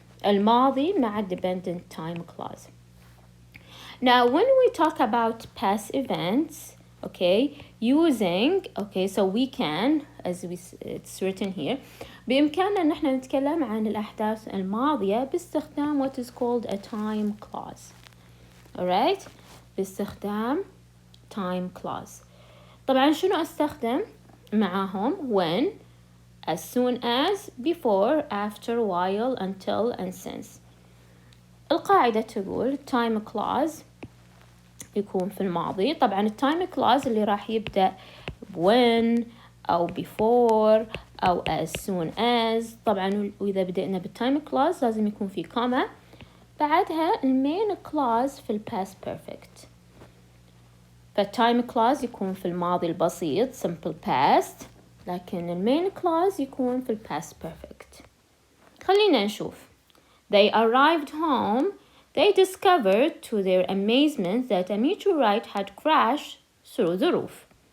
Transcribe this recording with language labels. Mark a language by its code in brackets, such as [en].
[ar] الماضي مع [en] dependent time clause. Now when we talk about past events using so we can as it's written here [ar] بإمكاننا إن احنا نتكلم عن الأحداث الماضية باستخدام [en] what is called a time clause. alright, [ar] باستخدام [en] time clause. [ar] طبعا شنو أستخدم معاهم [en] when, as soon as, before, after, while, until and since. [ar] القاعدة تقول time clause يكون في الماضي. طبعا time clause اللي راح يبدأ when أو before أو as soon as. طبعا وإذا بدأنا بالtime clause لازم يكون في comma بعدها المين clause في past perfect. فالtime clause يكون في الماضي البسيط simple past لكن المين clause يكون في past perfect. خلينا نشوف. [en] They arrived home. They discovered to their amazement that a meteorite had crashed through the roof.